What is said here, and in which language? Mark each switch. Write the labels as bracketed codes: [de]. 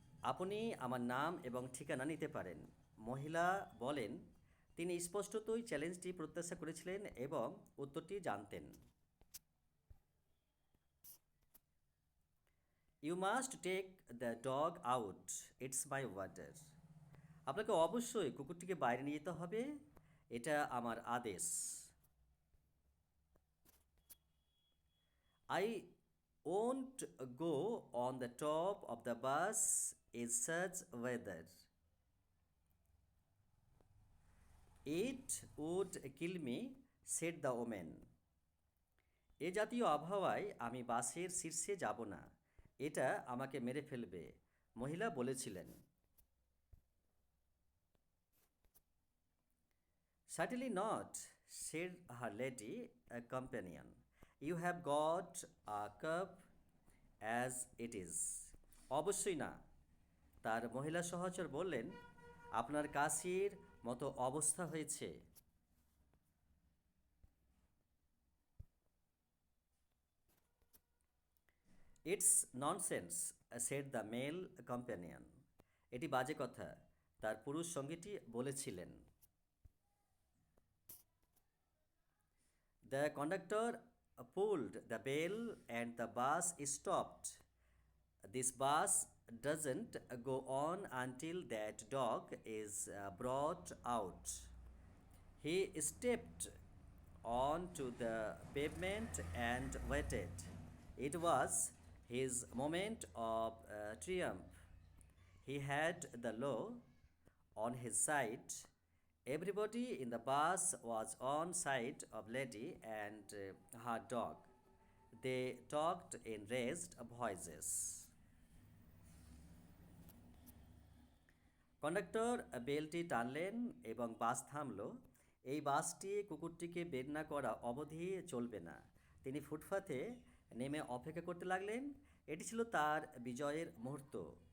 [bn] আপনি আমার নাম এবং ঠিকানা নিতে পারেন। মহিলা বলেন, তিনি স্পষ্টতই চ্যালেঞ্জটি প্রত্যাশা করেছিলেন এবং উত্তরটি জানতেন। [en] You must take the dog out, it's my order. [bn] আপনাকে অবশ্যই কুকুরটিকে বাইরে নিয়ে যেতে হবে, এটা আমার আদেশ। [en] I won't go on the top of the bus in such weather. It would kill me, said the woman. [bn] এ জাতীয় আবহাওয়ায় আমি বাসের শীর্ষে যাব না, এটা আমাকে মেরে ফেলবে, মহিলা বলেছিলেন। [en] Certainly not, said her lady companion. You have got a cup as it is. [bn] অবশ্যই না, তার মহিলা সহচর বললেন, আপনার কাশির মতো অবস্থা হয়েছে। [en] It's nonsense, said the male companion. [bn] এটি বাজে কথা, তার পুরুষ সঙ্গীটি বলেছিলেন। [en] The conductor pulled the bell and the bus stopped. This bus doesn't go on until that dog is brought out. He stepped onto the pavement and waited. It was his moment of triumph. He had the law on his side. Everybody in the bus was on side of lady and her dog. They talked in raised voices. [bn] Conductor বেলটি টানলেন এবং বাস থামল। এই বাসটি কুকুরটিকে বের না করা অবধি চলবে না। তিনি ফুটপাথে নেমে অপেক্ষা করতে লাগলেন। এটি ছিল তার বিজয়ের মুহূর্ত।